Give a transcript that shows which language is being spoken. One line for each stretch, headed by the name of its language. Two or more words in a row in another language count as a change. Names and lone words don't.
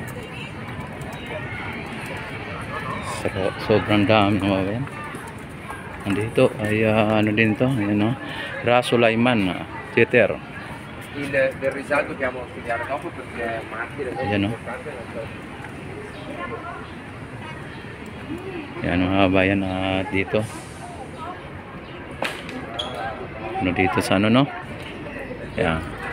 Filipino: Sobrang dami mga bayan. Nandito ay ano din to, ayan o. Ra Sulaiman Theater.
Italian: Del risalto dobbiamo studiare dopo perché martire è molto
Filipino: Ayan, no?
Italian: importante. Non so.
Filipino: Ayan mga bayan, dito. Ano dito sa ano, no? Ayan.